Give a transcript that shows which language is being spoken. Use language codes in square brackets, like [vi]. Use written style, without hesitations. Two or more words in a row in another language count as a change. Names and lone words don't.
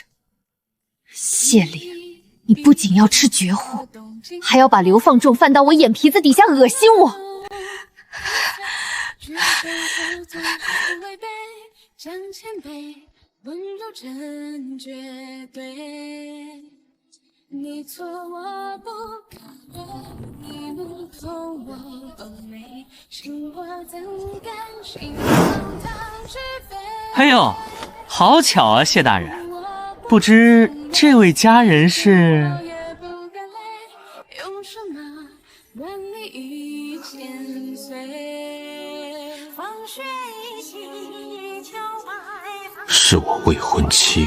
[zh] 謝靈，你不僅要吃絕戶，還要把流放重犯到我眼皮子底下惡心我。溫柔真絕對，你錯我不可，你不痛我不美，心花怎甘心荒唐是非。哎呦，好巧啊，謝大人，不知這位佳人是？是我未婚妻。